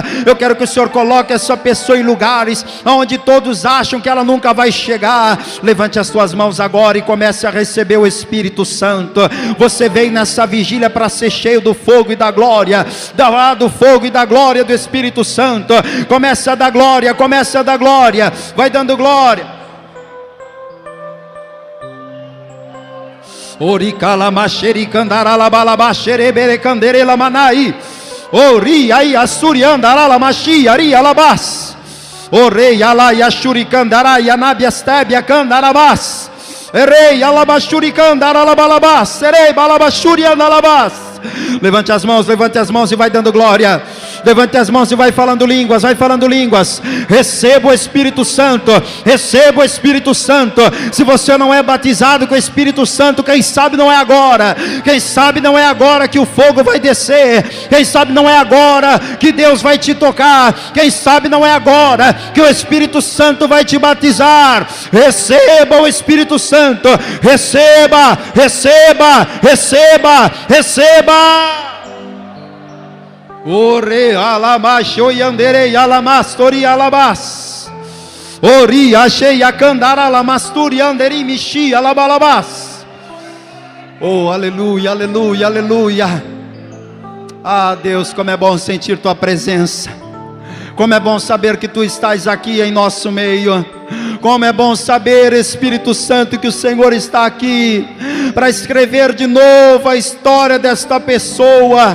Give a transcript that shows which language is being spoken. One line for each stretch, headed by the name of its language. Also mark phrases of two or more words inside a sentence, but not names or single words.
Portuguese: Eu quero que o Senhor coloque essa pessoa em lugares onde todos acham que ela nunca vai chegar. Levante as tuas mãos agora e comece a receber o Espírito Santo. Você veio nessa vigília para ser cheio do fogo e da glória, do fogo e da glória do Espírito Santo. Começa a dar glória, começa a dar glória, vai dando glória. Ori kalamasheri kandarala balabashere bere kanderela manai. Ori ai asuri andarala mashi ari alabas. Orei alai ashuri kandara yanabi astebia kandarabas. Erei alabashuri kandarala balabas. Serei balabashuri andalabas. Levante as mãos e vai dando glória. Levante as mãos e vai falando línguas, vai falando línguas. Receba o Espírito Santo, receba o Espírito Santo. Se você não é batizado com o Espírito Santo, quem sabe não é agora, quem sabe não é agora que o fogo vai descer, quem sabe não é agora que Deus vai te tocar, quem sabe não é agora que o Espírito Santo vai te batizar. Receba o Espírito Santo, receba, receba, receba, receba. Ore alamacho yandere alamastori alabas. Ori achei a candara alamasturi anderi michi alabalabas. Oh, aleluia, aleluia, aleluia. Ah, Deus, como é bom sentir tua presença. Como é bom saber que tu estás aqui em nosso meio. Como é bom saber, Espírito Santo, que o Senhor está aqui para escrever de novo a história desta pessoa.